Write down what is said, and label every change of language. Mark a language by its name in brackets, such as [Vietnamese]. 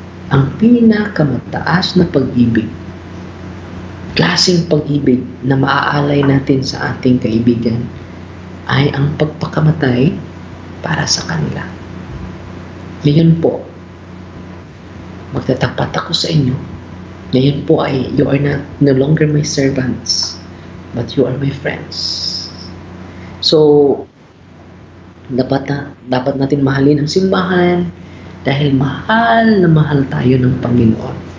[Filipino] Ang pinakamataas na pag-ibig, klaseng pag-ibig na maaalay natin sa ating kaibigan ay ang pagpakamatay para sa kanila. Ngayon po, magtatapat ako sa inyo. Ngayon po ay [English] you are no longer my servants, but you are my friends. [Filipino] So, dapat natin mahalin ang simbahan dahil mahal na mahal tayo ng Panginoon.